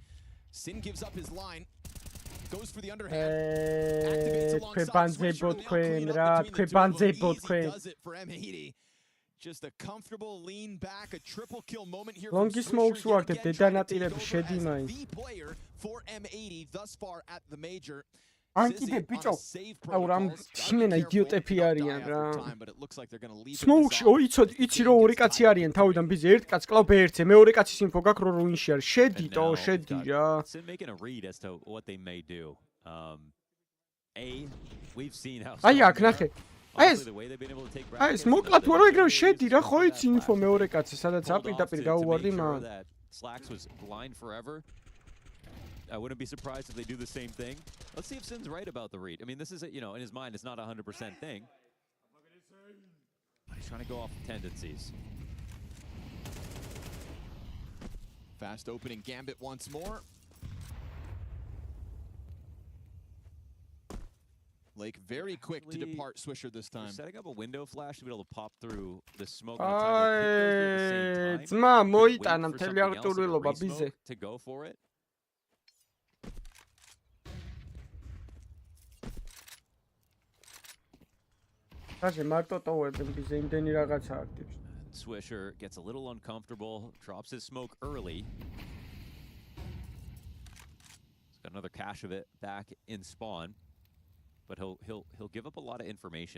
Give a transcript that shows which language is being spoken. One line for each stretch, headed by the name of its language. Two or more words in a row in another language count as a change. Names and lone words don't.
English: Sin gives up his line, goes for the underhand, activates alongside Swisher, does it for M80. Just a comfortable lean back, a triple kill moment here from Swisher. The player for M80 thus far at the major.
Georgian: ან კიდე ბიჭო აუ რამ ჩიმენა იდიოტები არიან რა სმოუკში იცი რომ ორი კაცი არიან თავიდან ბიზე ერთ კაც კლავ B1-ზე მეორე კაცის ინფო გაქვს რომ რუინში არის შედი რა აი აქ ნახე აი ეს მოკლა თუ არა ეგრევე შედი რა ხო იცი ინფო მეორე კაცი სადაც აპირდაპირ გაუვარდი მან
English: I wouldn't be surprised if they do the same thing. Let's see if Sin's right about the read. I mean, this is, you know, in his mind, it's not a 100% thing. He's trying to go off tendencies. Fast opening gambit once more. Lake very quick to depart Swisher this time. Setting up a window flash to be able to pop through the smoke.
Georgian: ძმა მოიტანა მთელი აღჭურვილობა ბიზე.
English: To go for it. Swisher gets a little uncomfortable, drops his smoke early. He's got another cache of it back in spawn, but he'll give up a lot of information.